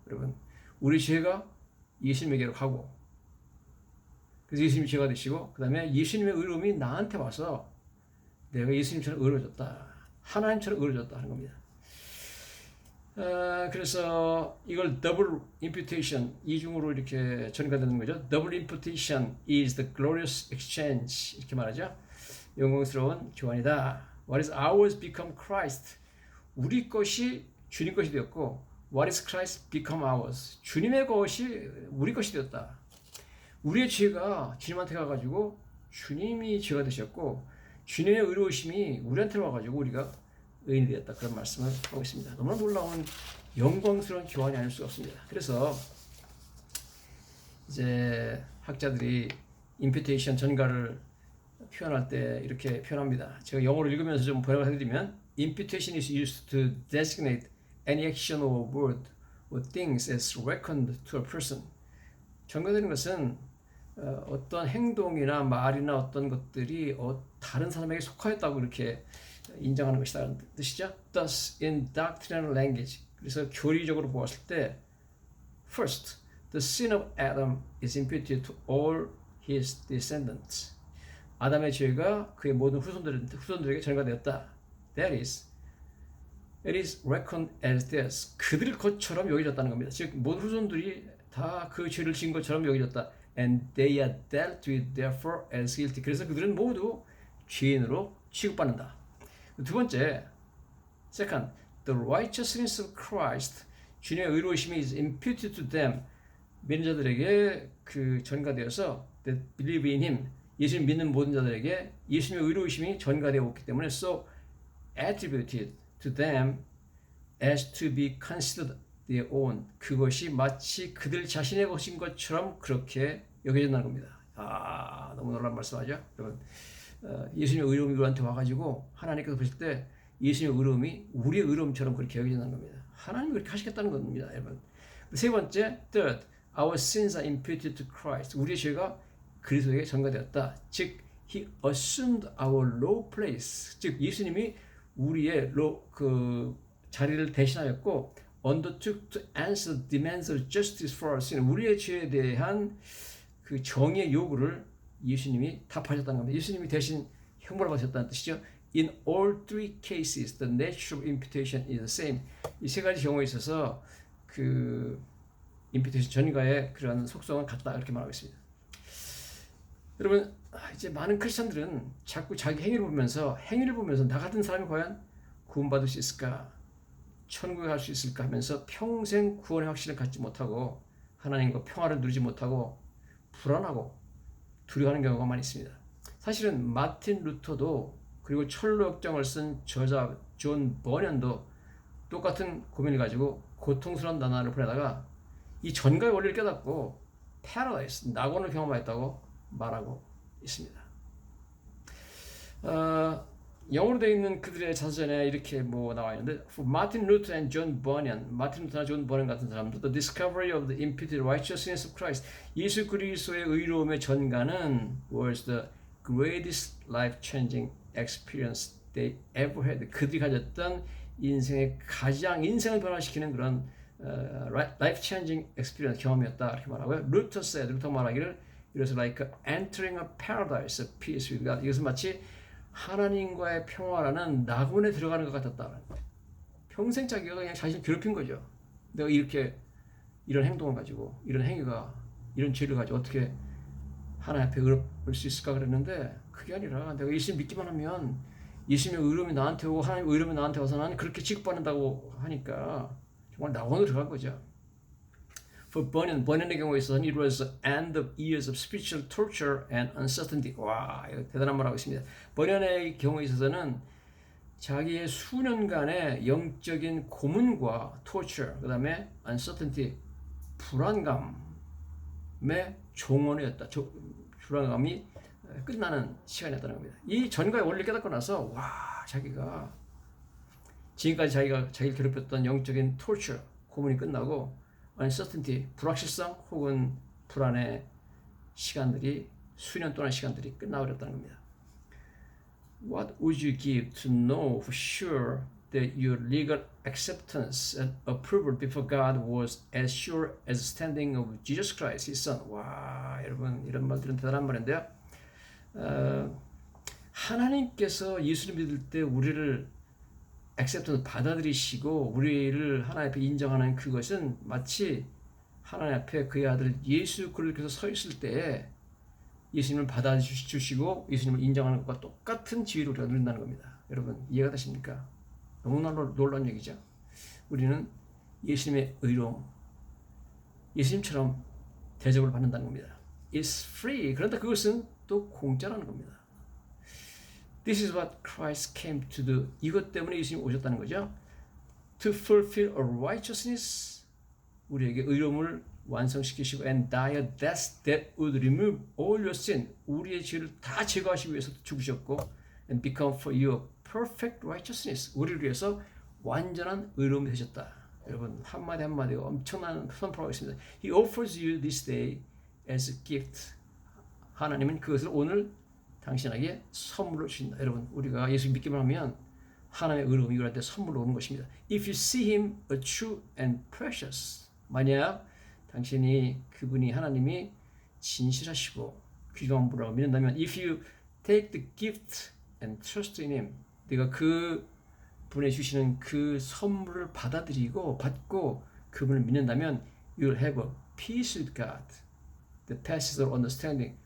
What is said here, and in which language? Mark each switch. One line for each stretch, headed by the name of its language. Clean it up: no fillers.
Korean: 여러분, 우리 죄가 예수님에게로 가고 그래서 예수님이 죄가 되시고 그 다음에 예수님의 의로움이 나한테 와서 내가 예수님처럼 의로워졌다. 하나님처럼 의로워졌다 하는 겁니다. 그래서 이걸 double imputation 이중으로 이렇게 전가되는 거죠.
English: Double imputation is the glorious exchange
Korean: 이렇게 말하죠. 영광스러운 교환이다.
English: What is ours become Christ.
Korean: 우리 것이 주님 것이 되었고
English: What is Christ become ours.
Korean: 주님의 것이 우리 것이 되었다. 우리의 죄가 주님한테 가가지고 주님이 죄가 되셨고 주님의 의로우심이 우리한테 와가지고 우리가 의인이 되었다. 그런 말씀을 하고 있습니다. 너무나 놀라운 영광스러운 교환이 아닐 수가 없습니다. 그래서 이제 학자들이 imputation 전가를 표현할 때 이렇게 표현합니다. 제가 영어로 읽으면서 좀 번역을 해드리면
English: imputation is used to designate any action or word or things as reckoned to a person.
Korean: 전가되는 것은 어떤 행동이나 말이나 어떤 것들이 다른 사람에게 속하였다고 이렇게 인정하는 것이라는 뜻이죠.
English: Thus, in doctrinal language,
Korean: 그래서 교리적으로 보았을 때
English: first, the sin of Adam is imputed to all his descendants.
Korean: 아담의 죄가 그의 모든 후손들에게 전가되었다.
English: That is, it is reckoned as theirs.
Korean: 그들의 것처럼 여겨졌다는 겁니다. 즉 모든 후손들이 다 그 죄를 지은 것처럼 여겨졌다.
English: And they are dealt with therefore as guilty.
Korean: 그래서 그들은 모두 죄인으로 취급받는다. 두 번째,
English: second, the righteousness of Christ.
Korean: 주님의 의로우심이
English: is imputed to them.
Korean: 믿는 자들에게 그 전가되어서
English: that believe in him.
Korean: 예수님 믿는 모든 자들에게 예수님의 의로우심이 전가되어 있기 때문에
English: so attributed to them as to be considered their own.
Korean: 그것이 마치 그들 자신의 것인 것처럼 그렇게 여겨진다는 겁니다. 아, 너무 놀라운 말씀하죠, 여러분. 예수님의 의로움이 우리한테 와가지고 하나님께서 보실 때 예수님의 의로움이 우리의 의로움처럼 그렇게 여겨진다는 겁니다. 하나님이 그렇게 하시겠다는 겁니다, 여러분. 세 번째,
English: third, our sins are imputed to Christ.
Korean: 우리의 죄가 그리스도에게 전가되었다.
English: 즉, He assumed our low place.
Korean: 즉, 예수님이 우리의 그 자리를 대신하였고,
English: undertook to answer demands of justice for our sin.
Korean: 우리의 죄에 대한 그 정의의 요구를 예수님이 답하셨다는 겁니다. 예수님이 대신 형벌을 받으셨다는 뜻이죠.
English: In all three cases, the nature of imputation is the same.
Korean: 이 세 가지 경우에 있어서 그 imputation 전가의 그런 속성은 같다 이렇게 말하고 있습니다. 여러분, 이제 많은 크리스천들은 자꾸 자기 행위를 보면서 나 같은 사람이 과연 구원받을 수 있을까? 천국에 갈 수 있을까 하면서 평생 구원의 확신을 갖지 못하고 하나님과 평화를 누리지 못하고 불안하고 두려워하는 경우가 많이 있습니다. 사실은 마틴 루터도 그리고 철로 역정을 쓴 저자 존 버년도 똑같은 고민을 가지고 고통스러운 나날을 보내다가 이 전가의 원리를 깨닫고 패러다이스, 낙원을 경험하였다고 말하고 있습니다. 영어로 되어 있는 그들의 자서전에 이렇게 나와 있는데
English: For Martin Luther and John Bunyan,
Korean: 마틴 루터나 존 버년 같은 사람들,
English: the discovery of the imputed righteousness of Christ,
Korean: 예수 그리스도의 의로움의 전가는
English: was the greatest life-changing experience they ever had.
Korean: 그들이 가졌던 인생의 가장 인생을 변화시키는 그런
English: life-changing experience
Korean: 경험이었다 이렇게 말하고요. 루터 말하기를
English: it was like entering a paradise of peace with God.
Korean: 이것은 마치 하나님과의 평화라는 낙원에 들어가는 것 같았다. 평생 자기가 그냥 자신을 괴롭힌 거죠. 내가 이런 행동을 가지고, 이런 행위가, 이런 죄를 가지고 어떻게 하나님 앞에 의롭을 수 있을까 그랬는데 그게 아니라 내가 예수님 믿기만 하면 예수님의 의로움이 나한테 오고 하나님의 의로움이 나한테 와서 나는 그렇게 취급받는다고 하니까 정말 낙원으로 들어간 거죠.
English: For
Korean: 번연의 경우에 있어서는
English: it was the end of years of spiritual torture and uncertainty.
Korean: 와, 이거 대단한 말 하고 있습니다. 번연의 경우에 있어서는 자기의 수년간의 영적인 고문과 torture, 그 다음에 uncertainty, 불안감의 종언이었다. 불안감이 끝나는 시간이었다는 겁니다. 이 전가의 원리를 깨닫고 나서 와, 자기가 지금까지 자기를 괴롭혔던 영적인 torture, 고문이 끝나고 uncertainty, 불확실성 혹은 불안의 시간들이 수년 동안의 시간들이 끝나버렸다는 겁니다.
English: What would you give to know for sure that your legal acceptance and approval before God was as sure as the standing of Jesus Christ, His Son?
Korean: 와, 여러분 이런 말들은 대단한 말인데요. 하나님께서 예수를 믿을 때 우리를 acceptance 받아들이시고 우리를 하나님 앞에 인정하는 그것은 마치 하나님 앞에 그의 아들 예수 그리스도께서 서 있을 때에 예수님을 받아주시고 예수님을 인정하는 것과 똑같은 지위를 우리가 누린다는 겁니다. 여러분 이해가 되십니까? 너무나 놀라운 얘기죠. 우리는 예수님의 의로움, 예수님처럼 대접을 받는다는 겁니다.
English: It's free.
Korean: 그런데 그것은 또 공짜라는 겁니다.
English: This is what Christ came to do.
Korean: 이것 때문에 예수님이 오셨다는 거죠.
English: To fulfill a righteousness,
Korean: 우리에게 의로움을 완성시키시고
English: and die a death that would remove all your sin,
Korean: 우리의 죄를 다 제거하시기 위해서 죽으셨고
English: and become for you a perfect righteousness,
Korean: 우리를 위해서 완전한 의로움이 되셨다. 여러분 한마디 한마디가 엄청난 선포하고 있습니다.
English: He offers you this day as a gift.
Korean: 하나님은 그것을 오늘 당신에게 선물로 주신다. 여러분 우리가 예수 믿기만 하면 하나님의 의로움이 우리한테 선물로 오는 것입니다.
English: If you see him a true and precious.
Korean: 만약 당신이 그분이 하나님이 진실하시고 귀중한 분이라고 믿는다면
English: if you take the gift and trust in him.
Korean: 네가 그 분의 주시는 그 선물을 받고 그분을 믿는다면
English: you will have a peace with God that passes all understanding.